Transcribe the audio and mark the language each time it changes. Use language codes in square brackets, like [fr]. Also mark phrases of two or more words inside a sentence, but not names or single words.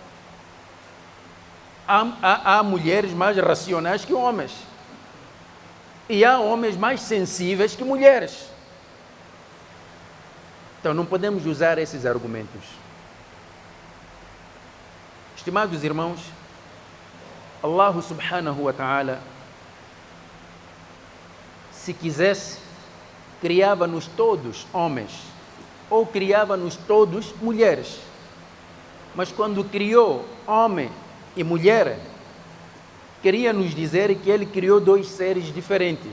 [pt] Há mulheres mais racionais que homens. E há homens mais sensíveis que mulheres. Então não podemos usar esses argumentos. Estimados irmãos, [ar] الله سبحانه وتعالى, [pt] se quisesse, criava-nos todos homens, ou criava-nos todos mulheres. Mas quando criou homem e mulher, queria nos dizer que ele criou 2 seres diferentes.